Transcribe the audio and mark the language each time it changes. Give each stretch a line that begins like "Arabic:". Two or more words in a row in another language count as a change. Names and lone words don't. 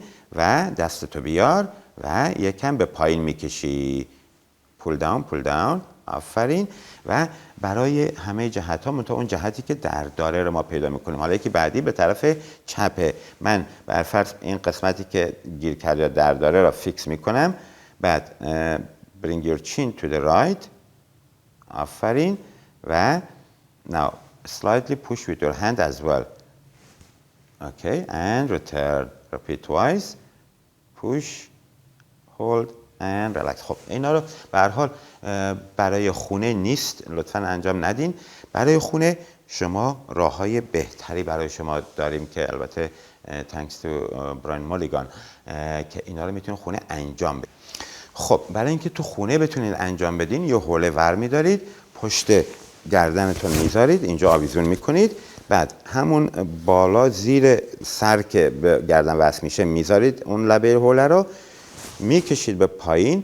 Persian: و دستتو بیار و یکم به پایین میکشی.
English: pull down pull down. آفرین.
Persian: و برای همه جهت ها منتها اون جهتی که در داره رو ما پیدا میکنیم. حالا یکی بعدی به طرف چپه. من بر فرض این قسمتی که گیر کرده یا در داره را فیکس میکنم.
English: بعد bring your chin to the right.
Persian: آفرین.
English: و now slightly push with your hand as well. Okay, and return. Repeat twice. Push, hold and relax.
Persian: خب اینا رو به هر حال برای خونه نیست، لطفاً انجام ندین. برای خونه شما راههای بهتری برای شما داریم که البته
English: thanks to
Persian: براین مولیگان که اینا رو میتونید خونه انجام بدید. خب برای اینکه تو خونه بتونید انجام بدین یه حوله ور میدارید، پشت گردنتون میذارید، اینجا آویزون میکنید، بعد همون بالا زیر سر که به گردن وصل میشه میذارید اون لبه حوله رو، میکشید به پایین.